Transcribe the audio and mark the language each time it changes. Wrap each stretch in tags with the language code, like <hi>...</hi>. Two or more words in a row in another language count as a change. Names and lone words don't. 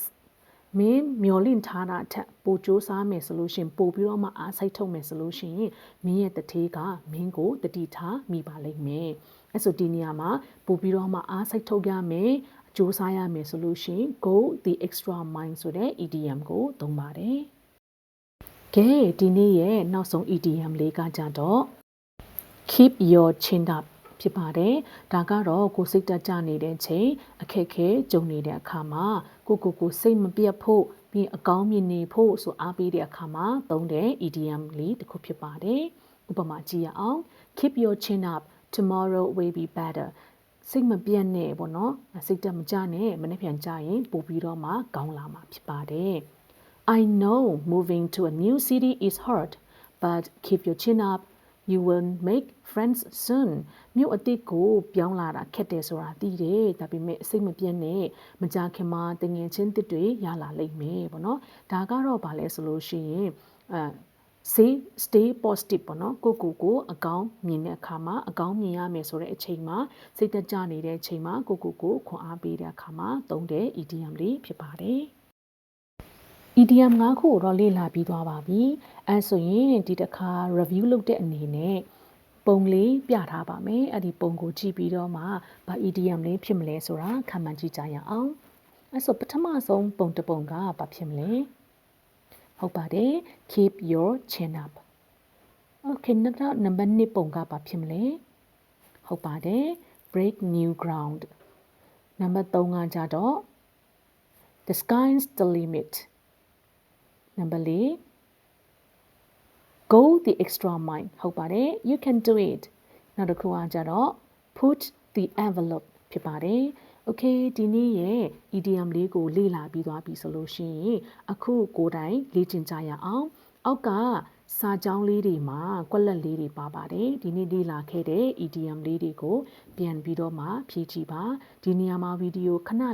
<my>မင်းမျောလင့်ထားတာထက်ပိုစူးစမ်းမယ်ဆိုလို့ရှိရင်ပို့ပြီးတော့မှအားစိုက်ထုတ်မယ်ဆိုလို့ရှိရင်မင်းရဲ့တထေးကမင်းကိုတတိထားမိပါလိမ့်မယ်။အဲဆိုဒီနေရာမှာပို့ပြီးတော့မှအားစိုက်ထုတ်ရမယ်အစူးစမ်းရမယ်ဆိုလို့ရှိရင်</my> <en>go the extra mile</en> <my>ဆိုတဲ့ idiom ကိုသုံးပါတယ်။ကဲဒီနေ့ရဲ့နောက်ဆုံး idiom လေးကကြတော့</my> <en>keep your chin up</en> <my>ဖြစ် ပါတယ်ဒါကတော့ကိုစိတ်တက်ကြနေတဲ့ချိန်အခက်ခဲကြုံနေတဲ့အခါမှာကိုစိတ်မပြတ်ဖို့ပြီးအကောင်းမြင်နေဖို့ဆိုအားပေးတဲ့အခါမှာသုံးတဲ့ idiom လေးတစ်ခုဖြစ်ပါတယ်ဥပမာကြည့်ရအောင်</my> <en>keep your chin up tomorrow will be better</en> <my>စိတ်မပြတ်နဲ့ပေါ့နော်စိတ်တက်မကြနဲ့မနေ့ပြန်ကြရင်ပို့ပြီးတော့မှကောင်းလာမှာဖြစ်ပါတယ်</my> <en>I know moving to a new city is hard but keep your chin up you will make friends soon</en> <my>မြို့အသစ်ကိုပြောင်းလာတာခက်တယ်ဆိုတာသိတယ်ဒါပေမဲ့စိတ်မပြတ်နဲ့မကြခင်မှာတငယ်ချင်းတစ်တွေရ လာလိမ့်မယ်ပေါ့နော်ဒါကတော့ဗာလဲဆိုလို့ရှိရင်</my> <en>stay positive</en> <my>ပေါ့နော်ကိုအကောင်းမြင်တဲ့အခါမှာအကောင်းမြင်ရမယ်ဆိုတဲ့အချိန်မှာစိတ်သက်ကြ နေတဲ့အချိန်မှာကိုခွန်အားပေးတဲ့အခါမှာသုံးတဲ့ idiom လေးဖြစ်ပါတယ် idiom ၅ခုတော့လေ့လာပြီးသွားပါ ပြီအဲဆိုရင်ဒီတစ်ခါ review လုပ်တဲ့အနေနဲ့ပုံလေးပြထားပါမယ်အဲ့ဒီပုံကိုကြည့်ပြီးတော့မှဘာ idiom လေးဖြစ်မလဲဆိုတာခန့်မှန်းကြည့်ကြရအောင်အဲ့ဆိုပထမဆုံးပုံတစ်ပုံကဘာဖြစ်မလဲဟုတ်ပါတယ်</my> <en>keep your chin up okay</en> <my>နောက်နံပါတ်2ပုံကဘာဖြစ်မလဲဟုတ်ပါတယ်</my> <en>break new ground</en> <my>နံပါတ်3ကကြတော့</my> <en>the sky's the limit</en> <my>နံပါတ်4</my> <en>go the extra mile</en> <my>ဟုတ်ပါတယ်</my> <en>you can do it</en> <my>နောက်တစ်ခုကကြတော့</my> <en>put the envelope</en> <my>ဖြစ်ပါတယ် okay ဒီနေ့ရဲ့ idiom လေးကိုလေ့လာပြီးသွားပြီဆိုလို့ရှိရင်အခုကိုယ်တိုင်လေ့ကျင့်ကြရအောင်အောက်က စာကြောင်းလေးတွေမှာကွက်လက်လေးတွေပါပါတယ်ဒီနေ့လေ့လာခဲ့တဲ့ idiom လေးတွေကိုပြန်ပြီးတော့မှဖြည့်ကြည့်ပါဒီနေရာမှာဗီဒီယိုခဏ</my>